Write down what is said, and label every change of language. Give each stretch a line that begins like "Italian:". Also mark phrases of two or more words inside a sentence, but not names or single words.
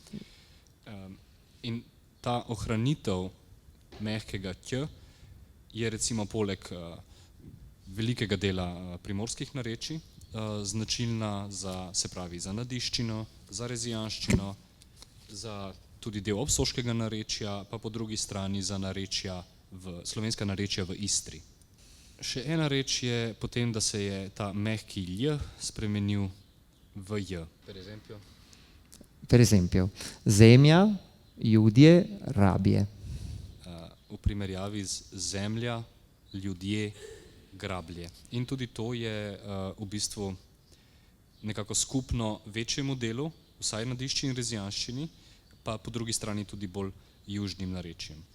Slovenian: In ta ohranitev mehkega ć je recimo poleg velikega dela primorskih narečij značilna za, se pravi, za nadiščino, za rezijanščino, za tudi del obsoškega narečja, pa po drugi strani za narečja slovenska narečja v Istri. Še ena reč je potem, da se je ta mehki lj spremenil v j.
Italian: Per esempio,
Slovenian: zemlja, ljudje, rabje. V primerjavi z zemlja, ljudje, grablje. In tudi to je v bistvu nekako skupno večjemu delu, vsaj nadiščini in rezijanščini, pa po drugi strani tudi bolj južnim narečjem.